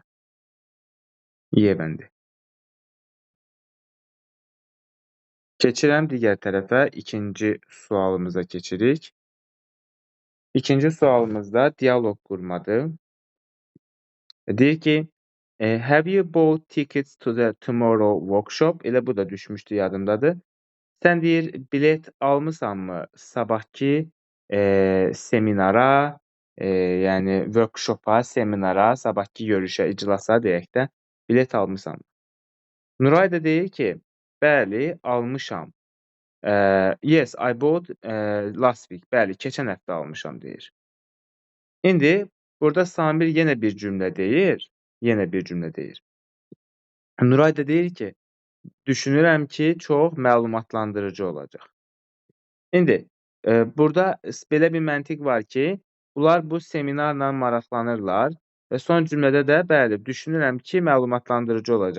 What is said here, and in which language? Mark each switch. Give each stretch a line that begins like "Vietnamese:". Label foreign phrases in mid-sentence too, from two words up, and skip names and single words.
Azerbaijani: Y bəndi. Keçirəm digər tərəfə, ikinci sualımıza keçirik. İkinci sualımızda dialoq qurmadır. Deyir ki,
English: have you bought tickets to the tomorrow workshop?
Azerbaijani: Elə bu da düşmüşdü, yadımdadır. Sən deyir, bilet almısanmı sabahki seminara, yəni workshopa, seminara, sabahki görüşə, iclasa deyək də, bilet almısanmı? Nuray da deyir ki, bəli, almışam.
English: Yes, I bought last week.
Azerbaijani: Bəli, keçən həftə almışam deyir. İndi burada Samir yenə bir cümlə deyir. Nuray da deyir ki, düşünürəm ki, çox məlumatlandırıcı olacaq. İndi burada belə bir məntiq var ki, bunlar bu seminarla maraqlanırlar və son cümlədə də bəli, düşünürəm ki, məlumatlandırıcı olacaq.